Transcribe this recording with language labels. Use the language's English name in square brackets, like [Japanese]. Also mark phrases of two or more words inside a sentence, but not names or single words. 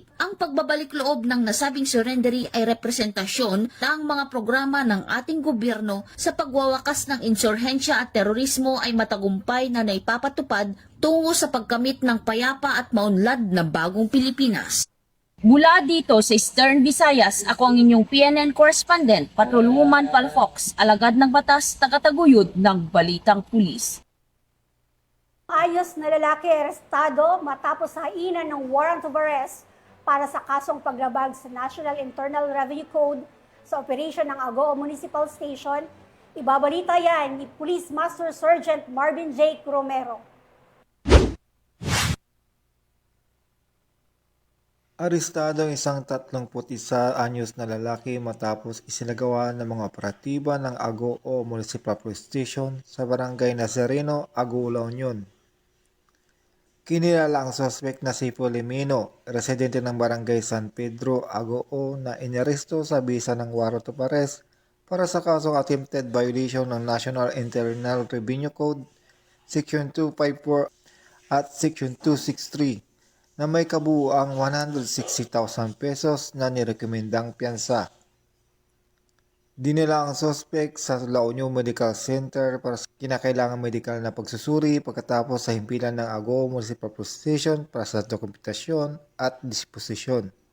[Filipino] Ang pagbabalik loob ng nasabing surrendery ay representasyon ng mga programa ng ating gobyerno sa pagwawakas ng insurhensya at terorismo ay matagumpay na naipapatupad tungo sa pagkamit ng payapa at maunlad na bagong Pilipinas. Mula dito sa Eastern Visayas, ako ang inyong PNN correspondent, Patrolwoman Palfox, alagad ng batas, tagataguyod ng Balitang Pulis. Ayos na lalaki arestado matapos hainan ng [English] warrant of arrest [Filipino] para sa kasong paglabag sa National Internal Revenue Code sa operasyon ng Agoo Municipal Station. Ibabalita yan ni Police Master Sergeant Marvin J. Romero. Arestado ang isang 31 anyos na lalaki matapos isinagawa ng mga operatiba ng Agoo Municipal Police Station sa Barangay Nazareno, Agoo, La Union. Kinilala ang suspect na si Polimino, residente ng Barangay San Pedro, Agoo, na inaresto sa bisa ng [English] warrant of arrest [Filipino] para sa kasong [English] attempted violation [Filipino] ng National Internal Revenue Code, Section 254 at Section 263 na may kabuuang 160,000 pesos na nirekomendang piyansa. Dinala ang suspect sa La Union Medical Center para sa kinakailangang medical na pagsusuri pagkatapos sa himpilan ng Agoo Municipal Police Station para sa dokumentasyon at disposisyon.